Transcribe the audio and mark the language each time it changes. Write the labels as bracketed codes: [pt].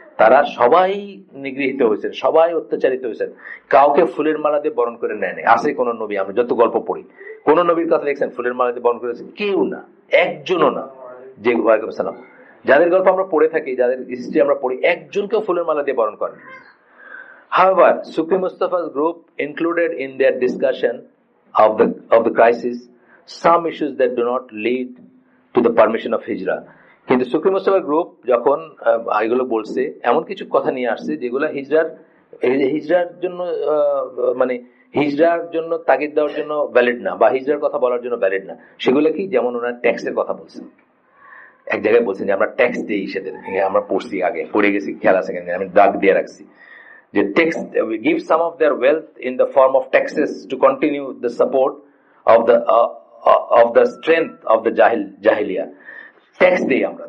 [bn] তারা সবাই নিগৃহীত হয়েছেন, সবাই অত্যাচারিত হয়েছেন, কাউকে ফুলের মালা দিয়ে বরণ করে নেয়নি। আছে কোন নবী, আমরা যত গল্প পড়ি, কোন নবীর কথা দেখছেন ফুলের মালা দিয়ে বরণ করেছে? কেউ না, একজনও না। যে সালাম যাদের গল্প আমরা পড়ে থাকি, যাদের হিস্ট্রি আমরা পড়ি, একজনকেও ফুলের মালা দিয়ে বরণ করেন। [en] However, Sufi Mustafa's group included in their discussion of the crisis some issues that do not lead to the permission of hijrah. [bn] কিন্তু সুফি মুস্তাফার গ্রুপ যখন এগুলো বলছে, এমন কিছু কথা নিয়ে আসছে যেগুলো হিজরার জন্য মানে হিজরার জন্য তাগিদ দেওয়ার জন্য ভ্যালিড না, বা হিজরার কথা বলার জন্য ভ্যালিড না। সেগুলো কি, যেমন ওনার ট্যাক্সের কথা বলছেন। এক জায়গায় বলছেন যে আমরা ট্যাক্স দিই সেদের, আমরা পড়ছি, আগে পড়ে গেছি, খেয়াল আছে কিনা, আমি দাগ দিয়ে রাখছি, যে tax [en] give some of their wealth in the form of taxes to continue the support of the strength of the jahiliya. [bn] Tax দিই আমরা।